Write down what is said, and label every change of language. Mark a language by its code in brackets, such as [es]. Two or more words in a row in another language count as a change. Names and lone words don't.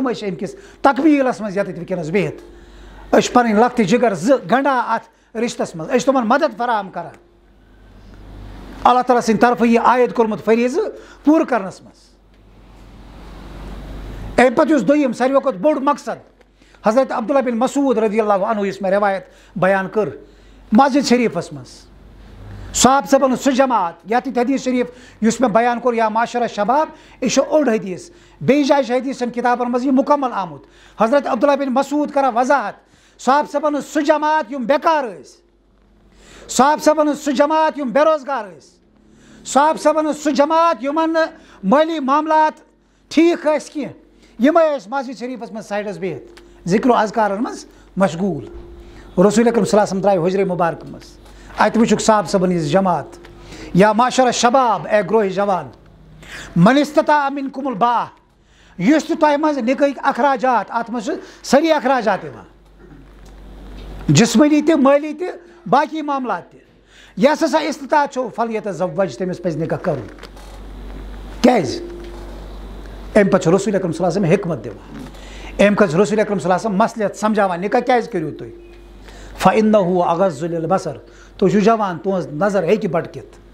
[ks] أسۍ چھِ أمۍ کِس تقبیٖلس منٛز ییٚتٮ۪تھ وٕنکٮ۪نس بِہِتھ أسۍ چھِ پنٕنۍ لۄکٹہِ جگر زٕ گنٛڈان اتھ رشتس منٛز. أسۍ چھِ تِمن مدد فراہم کران. اللہ تعالیٰ سٕنٛدِ طرفہٕ یہِ عٲید کوٚرمُت فریٖضہٕ پوٗرٕ کرنس منٛز. امہِ پتہٕ یُس دوٚیِم ساروٕے کھۄتہٕ بوٚڑ مقصد حضرت عبداللہ بن مسعود [ar] رضی اللہ عنہ [ks] یُس مےٚ روایت بیان کٔر مسجد شریٖفس منٛز صاحب صٲبن ہُنٛد سُہ جماعت یتھ حدیث شریٖف یُس مےٚ بیان کوٚر [ar] یا معاشرہ شباب [ks] یہِ چھُ اوٚڑ حدیث. بیٚیہِ جایہِ چھِ حدیثن کِتابن منٛز یہِ مُکمل آمُت. حضرت عبداللہ بن مسعود کران وضاحت صاحب صٲبن ہُنٛد سُہ جماعت یِم بیکار ٲسۍ صاحب صٲبن ہُنٛد سُہ جماعت یِم بے روزگار ٲسۍ صاحب صٲبن ہُنٛد سُہ جماعت یِمن نہٕ مٲلی معاملات ٹھیٖک ٲسۍ کینٛہہ یِمے ٲسۍ مسجد شریٖفس منٛز سایڈس بِہِتھ ذِکر و اذکارن منٛز مشغوٗل. رسول اکرم [ar] صلی اللہ علیہ وسلم [ks] درٛاے حجرے مُبارکہٕ منٛز اتہِ وٕچھُکھ صاحب صٲبن ہِنٛز جماعت [ar] یا معاشر شباب [ur] اے گروہ جوان [ar] من استطاع منکم الباء [ks] یُس تہِ تۄہہِ منٛز نِکٕہٕکۍ اخراجات اَتھ منٛز چھِ سٲری اخراجات یِوان جسمٲنی تہِ مٲلی تہِ باقی معاملات تہِ یس ہسا استطاعت چھُ فلیتزوج تٔمِس پَزِ نِکاح کَرُن کیٛازِ اَمہِ پَتہٕ چھُ رسول اکرم [ar] صلی اللہ علیہ وسلم [ks] حکمت دِوان اَمہِ کھۄتہٕ رسول اکرم [ar] صلی اللہ علیہ وسلم [ks] مصلحت سمجھاوان نِکاح کیٛازِ کٔرِو تُہۍ [ar] فإنه اغض للبصر [ks] تُہۍ چھُو جوان تُہنٛز نظر ہیٚکہِ بٹکِتھ